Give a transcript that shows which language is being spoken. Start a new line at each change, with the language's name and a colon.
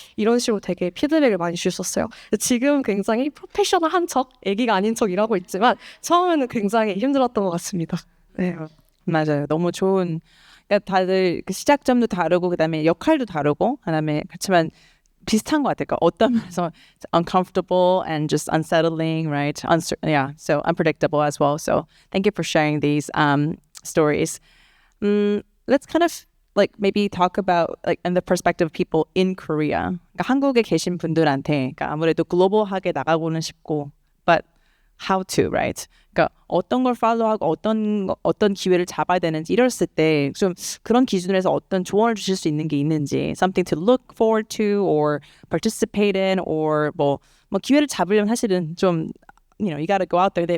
Korean: 이런 식으로 되게 피드백을 많이 주셨어요. 지금 굉장히 프로페셔널한 척, 애기가 아닌 척 일하고 있지만 처음에는 굉장히 힘들었던 것 같습니다. 네. 맞아요. 너무 좋은. 그러니까 다들 그 시작점도 다르고 그다음에 역할도 다르고 그다음에 그렇지만 비슷한 것 같아요. 어떤 면에서
English: uncomfortable and just unsettling, right? Yeah, so unpredictable as well. So thank you for sharing these stories. Let's kind of like maybe talk about like in the perspective of people in Korea.
Korean: 그러니까 한국에 계신 분들한테 그러니까 아무래도 글로벌하게 나가고는 싶고,
English: but how to, right?
Korean: 그러니까 어떤 걸 follow하고 어떤 기회를 잡아야 되는지 이랬을 때 좀 그런 기준에서 어떤 조언을 주실 수 있는 게 있는지,
English: something to look forward to or participate in, or
Korean: 뭐 기회를 잡으려면 사실은 좀
English: you gotta go out there.